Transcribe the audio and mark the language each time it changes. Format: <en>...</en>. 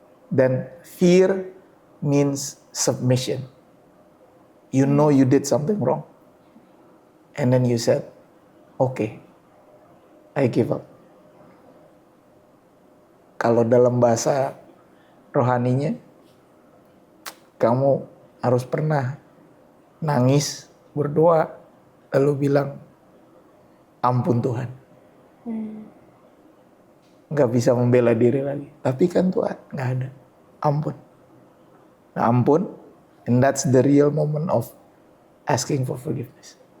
<en>Dan fear means submission. You know you did something wrong. And then you said, okay, I give up.</en> <id>Kalau dalam bahasa rohaninya, kamu harus pernah nangis, berdoa, lalu bilang, ampun Tuhan. Nggak bisa membela diri lagi. Tapi kan Tuhan nggak ada. Ampun. Nah, ampun.</id> <en>And that's the real moment of asking for forgiveness.</en>